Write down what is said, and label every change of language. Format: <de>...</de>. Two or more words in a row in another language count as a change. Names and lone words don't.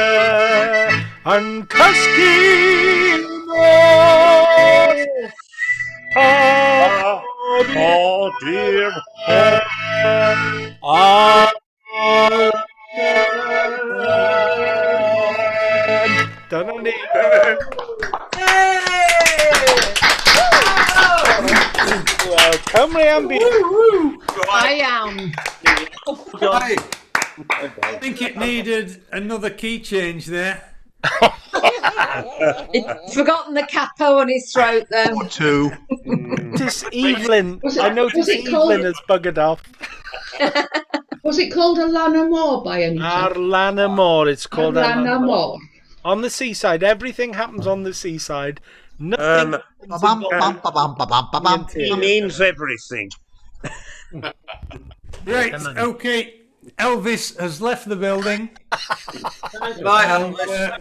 <cy>Yn cysgu nos a chodi'r dyna ni. Wel, Cymru am byd.</cy> <en>I am. I think it needed another key change there. He'd forgotten the capo on his throat then. Or two. This Evelyn, I noticed Evelyn has buggered off. Was it called Alan y Môr by any chance? Alan y Môr, it's called Alan y Môr. On the seaside, everything happens on the seaside. Nothing. He means everything. Right, okay. Elvis has left the building. Bye, Elvis.</en>